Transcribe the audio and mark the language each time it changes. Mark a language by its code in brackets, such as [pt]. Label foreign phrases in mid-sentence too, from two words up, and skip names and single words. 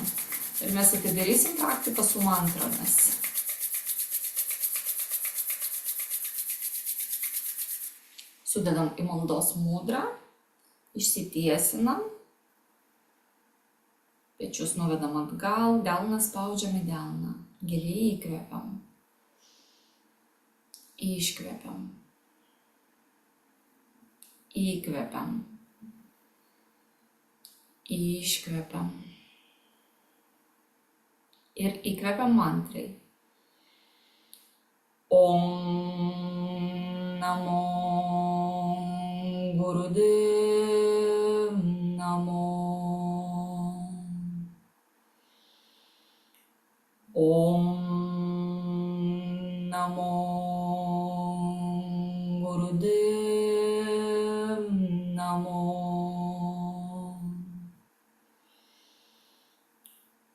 [lt] Ir mes atidarysim praktiką su mantromis. Sudedam į maldos mudrą, išsitiesinam, pečius nuvedam atgal, delną spaudžiam į delną, giliai įkvepiam, iškvepiam, įkvepiam, iškvepiam. Ir įkvepiam mantrai. [sa] Om Namo Gurudev Namo. Om Namo Gurudev Namo.